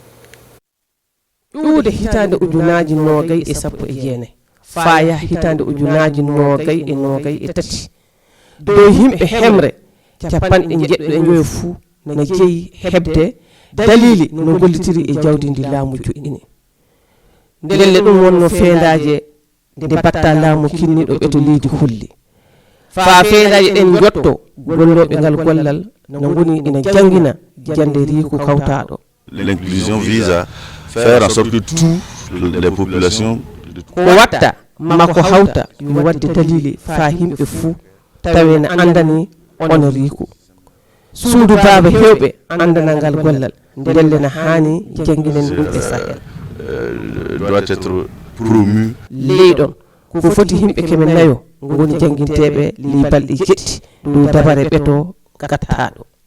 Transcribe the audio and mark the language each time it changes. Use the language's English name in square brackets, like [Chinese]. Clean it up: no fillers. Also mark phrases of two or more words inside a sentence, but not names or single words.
[Fula] ƴuude hitande ujunaji 2019 faya hitande ujunaji 2023 dow yimɓe hemre capanɗe jeɗɗo e joyo fuu na jeeyi heɓde dalili no gollitiri e jawdi ndi laamu joƴƴini ndelle ɗum wonno feendaje nde batta laamu kinniɗo ɓe to leydi hulli fa feendaje ɗen jotto golloɓe ngal gollal no goni ina jangina jande riiku kawtaɗo. [French] L'inclusion vise à faire en sorte que toutes les populations [Fula] ko watta mako hawta yo wadde dalili fa himɓe fuu tawe ne andani on riiku suudu baaba hewɓe andana ngal gollal ndelle ne hani janginen ɗum e Sahel [French] doit être promu [Fula] leyɗon ko foti himɓe keme nayo goni janginteɓe li balɗe jeɗɗi dow dabare ɓeto gattaɗo.